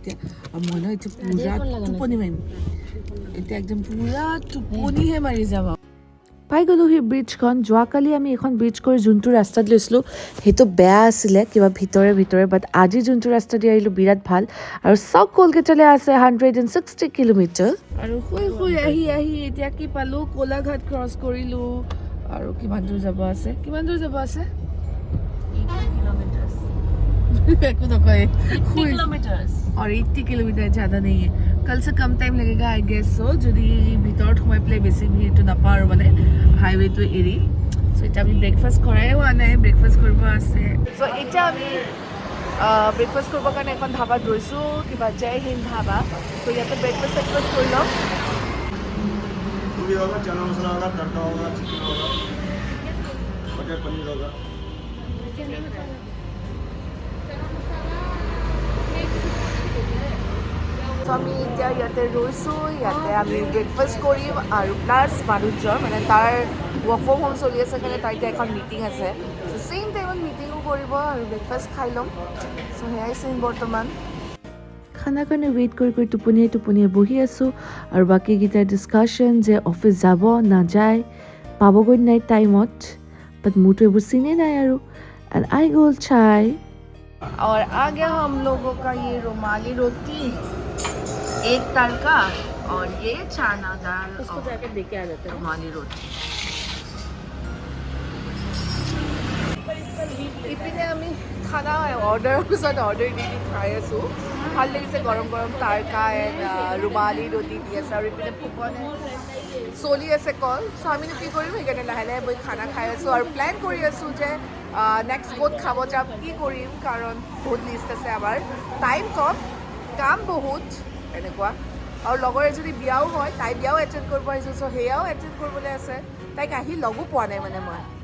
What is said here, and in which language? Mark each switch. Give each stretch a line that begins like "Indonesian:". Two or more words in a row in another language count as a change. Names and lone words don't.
Assamese: এতিয়া মই ন এতিয়া পূৰা টোপনি মাৰিম এতিয়া একদম পূৰা টোপনিহে মাৰি যাব পাই গ'লোঁ সেই ব্ৰিজখন যোৱাকালি আমি এখন ব্ৰিজ কৰি যোনটো ৰাস্তাত লৈছিলোঁ সেইটো বেয়া আছিলে কিবা ভিতৰে বাট আজি যোনটো ৰাস্তা দি আহিলোঁ বিৰাট ভাল আৰু চব কলকাতালৈ আছে 160 কিলোমিটাৰ আৰু শুই আহি এতিয়া কি পালোঁ কোলাঘাট ক্ৰছ কৰিলোঁ আৰু কিমান দূৰ যাব আছে একো নকয়
Hindi: 80 किलोमीटर्स और 80 किलोमीटर ज़्यादा नहीं है कल से कम टाइम लगेगा आई गेस सो
Assamese: যদি ভিতৰত সোমাই পেলাই বেছি ভিৰটো নাপাওঁ আৰু মানে হাইৱেটো এৰি চ' এতিয়া আমি ব্ৰেকফাষ্ট কৰাই হোৱা নাই ব্ৰেকফাষ্ট কৰিব আছে চ' এতিয়া আমি ব্ৰেকফাষ্ট কৰিবৰ কাৰণে এখন ধাবাত গৈছোঁ কিবা জয় হিন্দ ধাবা চ' ইয়াতে ব্ৰেকফাষ্ট কৰি লওঁ
Hindi: पूरी होगा, चना मसाला होगा, तड़का होगा, चिकन होगा, बटर पनीर होगा।
Assamese: চ' আমি এতিয়া ইয়াতে ৰৈছোঁ ইয়াতে আমি ব্ৰেকফাষ্ট কৰিম আৰু প্লাছ মানুহজন মানে তাৰ
English: work from home
Assamese: চলি আছে কাৰণে তাৰ এতিয়া এখন মিটিং আছে চ'
English: same time
Assamese: মিটিঙো কৰিব আৰু ব্ৰেকফাষ্ট খাই ল'ম চ' সেয়াই চিন বৰ্তমান খানাৰ কাৰণে ৱেইট কৰি টোপনিয়াই বহি আছোঁ আৰু বাকীকেইটাৰ ডিছকাশ্যন যে অফিচ যাব নাযায় পাবগৈ নাই টাইমত বাট মোৰতো এইবোৰ চিনেই নাই আৰু এণ্ড আই গ'ল চাই
Hindi: और आ गया हम लोगों का ये रुमाली रोटी एक तड़का और ये चना दाल उसको जाके देके आ जाते हैं रुमाली रोटी
Assamese: ইপিনে আমি খানা অৰ্ডাৰৰ পিছত অৰ্ডাৰ দি খাই আছোঁ ভাল লাগিছে গৰম গৰম তাৰকা এণ্ড ৰুমালী ৰুটি দি আছে আৰু ইপিনে ফুকনে চলি আছে কল চ' আমিনো কি কৰিম সেইকাৰণে লাহে লাহে বহি খানা খাই আছোঁ আৰু প্লেন কৰি আছোঁ যে নেক্সট ক'ত খাব যাম কি কৰিম কাৰণ বহুত লিষ্ট আছে আমাৰ টাইম কম কাম বহুত এনেকুৱা আৰু লগৰ এজনী বিয়াও হয় তাই বিয়াও এটেণ্ড কৰিব আহিছোঁ চ' সেয়াও এটেণ্ড কৰিবলৈ আছে তাইক আহি লগো পোৱা নাই মানে মই